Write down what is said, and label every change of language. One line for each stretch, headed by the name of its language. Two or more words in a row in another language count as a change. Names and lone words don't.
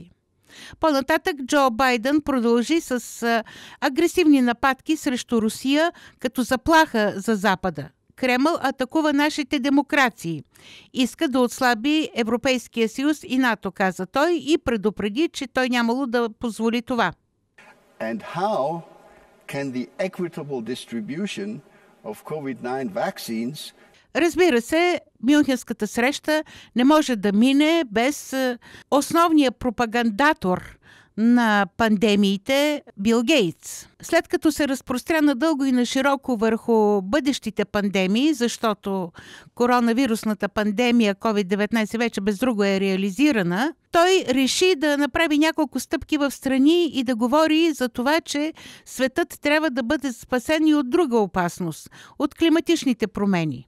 Bulgarian: По-нататък Джо Байден продължи с агресивни нападки срещу Русия като заплаха за Запада. Кремъл атакува нашите демокрации. Иска да отслаби Европейския съюз и НАТО, каза той, и предупреди, че той нямало да позволи това.
English: And how can the equitable distribution of COVID-19 vaccines...
Bulgarian: Разбира се, Мюнхенската среща не може да мине без основния пропагандатор на пандемиите Бил Гейтс. След като се разпростря надълго и нашироко върху бъдещите пандемии, защото коронавирусната пандемия COVID-19 вече без друго е реализирана, той реши да направи няколко стъпки в страни и да говори за това, че светът трябва да бъде спасен и от друга опасност – от климатичните промени.